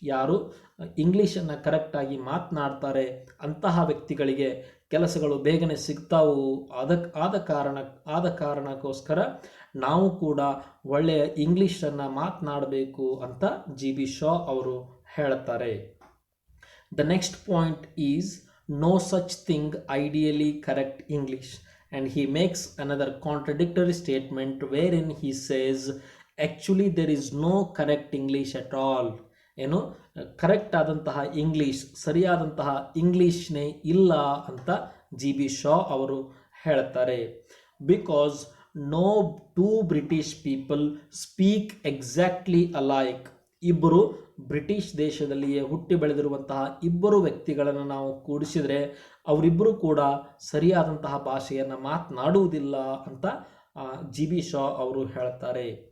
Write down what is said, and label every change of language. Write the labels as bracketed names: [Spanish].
[Kannada] ಯಾರು ಇಂಗ್ಲೀಷನ್ನು ಕರೆಕ್ಟಾಗಿ ಮಾತನಾಡ್ತಾರೆ ಅಂತಹ ವ್ಯಕ್ತಿಗಳಿಗೆ ಕೆಲಸಗಳು ಬೇಗನೆ ಸಿಗ್ತಾವು. ಆದ ಕಾರಣಕ್ಕೋಸ್ಕರ ನಾವು ಕೂಡ ಒಳ್ಳೆಯ ಇಂಗ್ಲೀಷನ್ನು ಮಾತನಾಡಬೇಕು ಅಂತ ಜಿ ಬಿ ಶಾ ಅವರು ಹೇಳ್ತಾರೆ. [English] The next point is no such thing ideally correct English. And he makes another contradictory statement wherein he says actually there is no correct English at all. [Kannada] ಏನು ಕರೆಕ್ಟ್ ಆದಂತಹ ಇಂಗ್ಲೀಷ್, ಸರಿಯಾದಂತಹ ಇಂಗ್ಲೀಷ್ನೇ ಇಲ್ಲ ಅಂತ G B Shah ಅವರು ಹೇಳ್ತಾರೆ. [English] Because no two British people speak exactly alike. [Kannada] ಇಬ್ಬರು British ದೇಶದಲ್ಲಿಯೇ ಹುಟ್ಟಿ ಬೆಳೆದಿರುವಂತಹ ಇಬ್ಬರು ವ್ಯಕ್ತಿಗಳನ್ನು ನಾವು ಕೂಡಿಸಿದರೆ ಅವರಿಬ್ಬರು ಕೂಡ ಸರಿಯಾದಂತಹ ಭಾಷೆಯನ್ನು ಮಾತನಾಡುವುದಿಲ್ಲ ಅಂತ ಜಿ ಬಿ ಶಾ ಅವರು ಹೇಳ್ತಾರೆ.